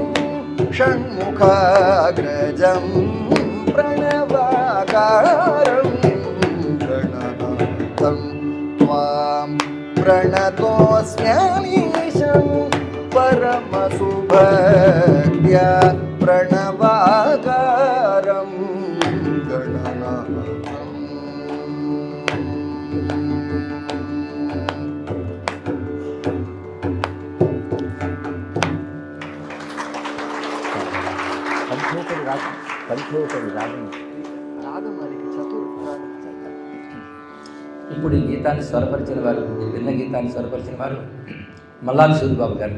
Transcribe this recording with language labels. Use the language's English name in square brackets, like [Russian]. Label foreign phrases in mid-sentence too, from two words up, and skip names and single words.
[Sanskrit] षण्मुखाग्रजं प्रणवाकारं गणनाथं त्वां प्रणतोऽस्म्यमीशं परमसुभक्त्या प्रणवाकारं गणनाथम् [Telugu] పంచోపరి రాగం ఇప్పుడు ఈ గీతాన్ని స్వరపరిచిన వారు, విన్న గీతాన్ని స్వరపరిచిన వారు మల్లాది సూరిబాబు గారు.